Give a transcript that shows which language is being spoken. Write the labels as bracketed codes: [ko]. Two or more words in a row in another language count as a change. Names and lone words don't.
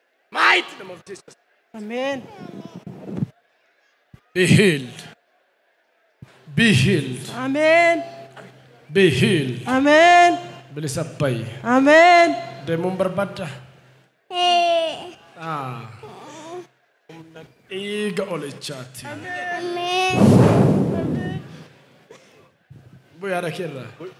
[en] Mighty name of Jesus. Amen. Be healed. Be healed. Amen. Be healed. [om] Amen. Bilisa ba'i. Amen. Deemuun barbaadda? Ee. Ah. Dhiiga olichaati. Amen. Bu yaada kee irraa.